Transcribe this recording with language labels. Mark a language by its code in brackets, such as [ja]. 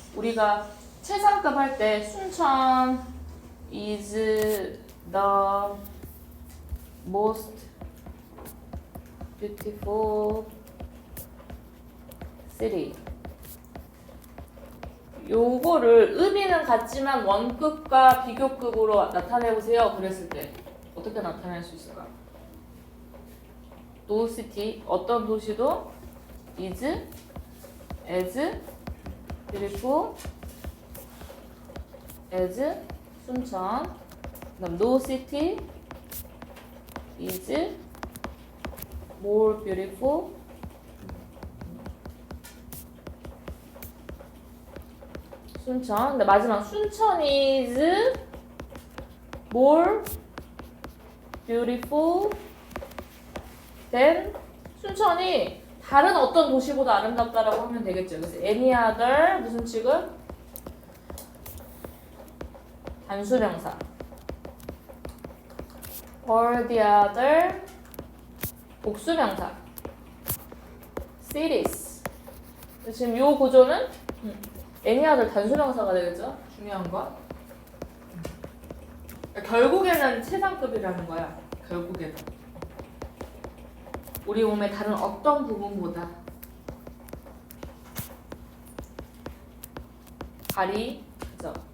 [ko] 우리가 최상급 할 때 [en] 순천 is the most beautiful city. [ko] 요거를 의미는 같지만 원급과 비교급으로 나타내보세요. 그랬을 때 어떻게 나타낼 수 있을까? [en] No city [ko] 어떤 도시도 [en] is as beautiful as 순천. 그다음 no city is more beautiful 순천. [ko] 근데 마지막 순천 [en] is more beautiful than [ko] 순천이 다른 어떤 도시보다 아름답다라고 하면 되겠죠. 그래서 any other 무슨 취급? 단수명사. [en] or the other [ko] 복수명사. [en] cities. [ko] 지금 이 구조는 any other 단수명사가 되겠죠. 중요한 건. 결국에는 최상급이라는 거야. 결국에는. 우리 몸의 다른 어떤 부분보다 발이 그죠?